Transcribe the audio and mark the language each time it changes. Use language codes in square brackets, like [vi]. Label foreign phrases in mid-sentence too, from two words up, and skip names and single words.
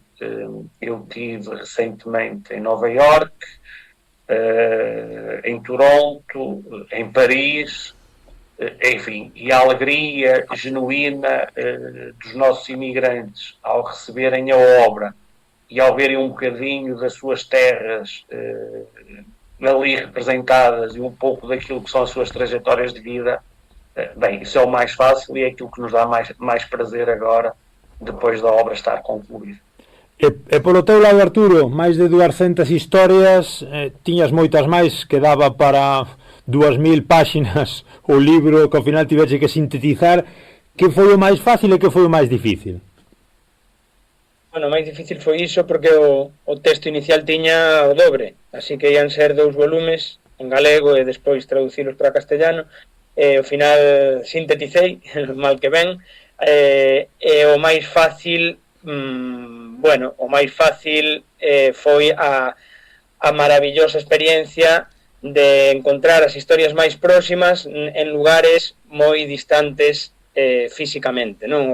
[pt] Eu estive recentemente em Nova York, em Toronto, em Paris, enfim, e a alegria genuína dos nossos imigrantes ao receberem a obra e ao verem um bocadinho das suas terras ali representadas e um pouco daquilo que são as suas trajetórias de vida, bem, isso é o mais fácil e é aquilo que nos dá mais prazer agora, depois da obra estar concluída. [gl] E polo teu lado, Arturo, máis de 200 historias, tiñas moitas máis, que daba para 2000 páxinas o libro que ao final tivese que sintetizar. Que foi o máis fácil e que foi o máis difícil? Bueno, o máis difícil foi iso porque o texto inicial tiña o dobre, así que ian ser 2 volumes en galego e despois traducilos para castellano, e ao final sintetizei, mal que ben, e o máis fácil, o máis fácil foi a maravillosa experiencia de encontrar as historias máis próximas en lugares moi distantes físicamente, non?